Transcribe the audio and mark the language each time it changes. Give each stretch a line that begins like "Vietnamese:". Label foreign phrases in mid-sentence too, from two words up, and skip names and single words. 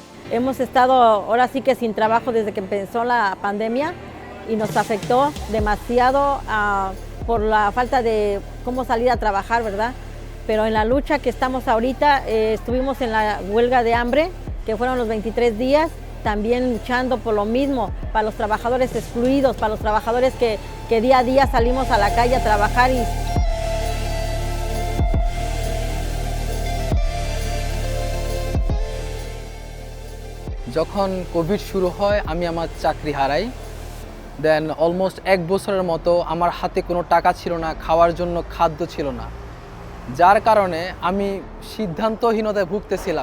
Spanish: Hemos estado ahora sí que sin trabajo desde que empezó la pandemia y nos afectó demasiado por la falta de cómo salir a trabajar, ¿verdad? Pero en la lucha que estamos ahorita, estuvimos en la huelga de hambre, que fueron los 23 días, también luchando por lo mismo, para los trabajadores excluidos, para los trabajadores que día a día salimos a la calle a trabajar.
Bangla: যখন কোভিড শুরু হয় আমি আমার চাকরি হারাই
English: then almost
Bangla: 1 বছরের মতো আমার হাতে কোনো টাকা ছিল না, খাওয়ার জন্য খাদ্য ছিল না, যার কারণে আমি সিদ্ধান্তহীনতায় ভুগতেছিলাম।